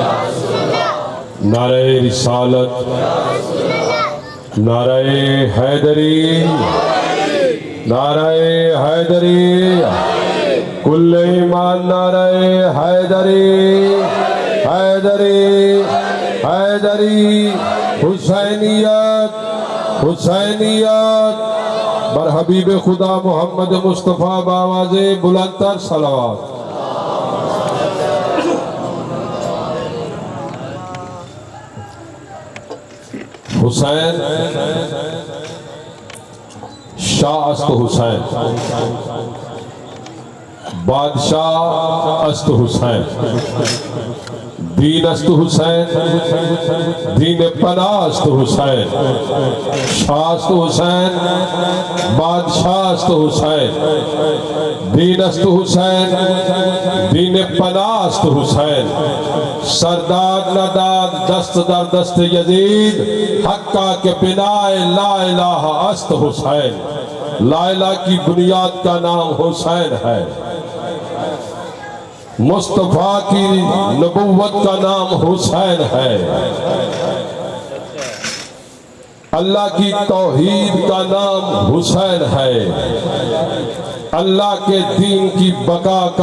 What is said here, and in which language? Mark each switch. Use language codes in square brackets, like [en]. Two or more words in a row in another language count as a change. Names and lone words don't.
[ur] نعرہ رسالت نعرہ حیدری نعرہ حیدری کل ایمان نعرہ حیدری حیدری حیدری حسینیت حسینیت بر حبیب خدا محمد مصطفیٰ [fa] باواز بلندتر صلوات حسین شاہ است حسین بادشاہ است حسین دین است حسین دین پناہ است حسین شاہ است حسین بادشاہ است حسین دین است حسین دین پناہ است حسین سرداد نداد دست در دست یزید حقہ کے بناء [ur] لا الہ است حسین لا الہ کی بنیاد کا نام حسین ہے مصطفیٰ کی نبوت کا نام حسین ہے اللہ کی توحید کا نام حسین ہے اللہ کے دین کی بقا کا